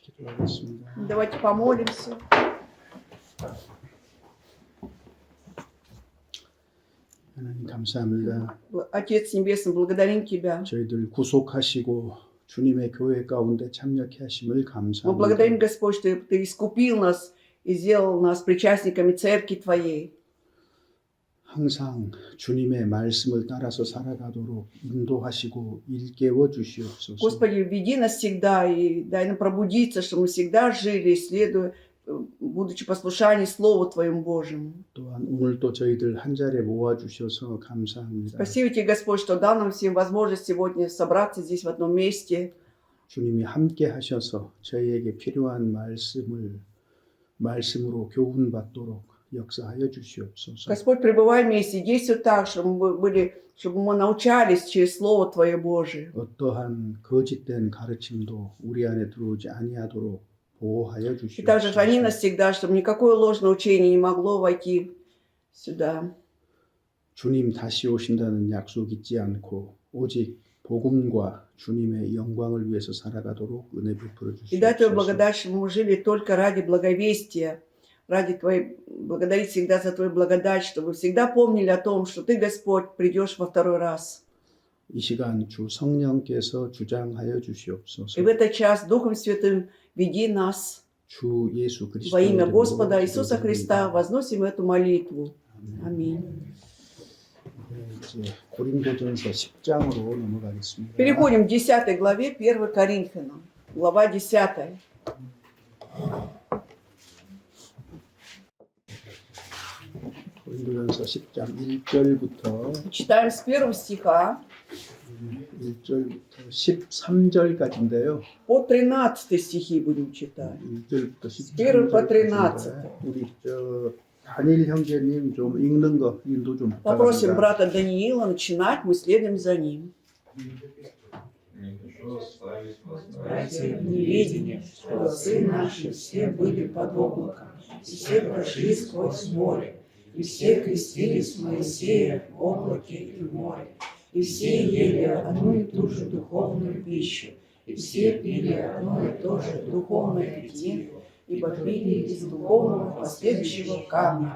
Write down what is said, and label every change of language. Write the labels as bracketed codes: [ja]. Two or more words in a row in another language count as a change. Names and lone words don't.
[ko] 기도하겠습니다. [ru] Давайте помолимся. [ko] 하나님 감사합니다. [ru] Отец Небесный, благодарим Тебя. [ko] 저희들 구속하시고 주님의 교회 가운데 참여케 하심을 [ru] Мы [ko] 감사합니다. [ru] благодарим, Господь, что Ты искупил нас и сделал нас причастниками Церкви Твоей. [ko] 항상 주님의 말씀을 따라서 살아가도록 인도하시고 일깨워 주시옵소서. [ru] Господи, веди нас всегда и дай нам пробудиться, чтобы мы всегда жили, исследуя, будучи послушаний Слову Твоему Божьему. [ko] 또한 오늘도 저희들 한 자리에 모아 주셔서 감사합니다. [ru] Спасибо Тебе, Господь, что дал нам всем возможность сегодня собраться здесь в одном месте. [ko] 주님이 함께 하셔서 저희에게 필요한 말씀으로 교훈받도록 역사하여 주시옵소서. [ru] Господь, пребывай вместе, действуй так, чтобы мы научались через Слово Твое Божие. [ko] 어떠한 거짓된 가르침도 우리 안에 들어오지 아니하도록 보호하여 [ru] И также храни нас [ko] 주시옵소서. [ru] всегда, чтобы никакое ложное учение не могло войти сюда. [ko] 주님 다시 오신다는 약속 잊지 않고 오직 복음과 주님의 영광을 위해서 살아가도록 은혜 베풀어 [ru] И дай Твою [ko] 주시옵소서. [ru] благодать, чтобы мы жили только ради благовестия, ради Твоей, благодарить всегда за Твою благодать, чтобы всегда помнили о том, что Ты, Господь, придешь во второй раз. [ko] 이 시간 주 성령께서 주장하여 [ru] И [ko] 주시옵소서. [ru] в этот час Духом Святым веди нас. [ko] 주 예수 [ru] Во [ko] 그리스도의 [ru] имя [ko] 이름으로 [ru] Господа Иисуса [ko] 기도드립니다. [ru] Христа возносим эту молитву. Аминь. [ko] 이제 고린도전서 10장으로 넘어가겠습니다. [ru] Переходим к 10 главе 1 Коринфянам. Глава 10. [ko] 고린도전서 10장 1절부터 [ru] Читаем с 1 стиха [ko] 1절부터 13절까지인데요. [ru] по 13 стихи будем читать. [ko] 1절부터 [ru] С 1 по [ko] 13절까지 [ru] 13. [ko] 우리 단일 형제님 좀 읽는 거 인도 좀 [ru] Попросим [ko] 부탁합니다. [ru] брата Даниила начинать, мы следуем за ним. Братья, в неведении, что отцы наши все были под облаком, и все прошли сквозь море, и все крестились в Моисея в облаке и в море, и все ели одну и ту же духовную пищу, и все пили одно и то же духовное питье, ибо пили из духовного последующего камня.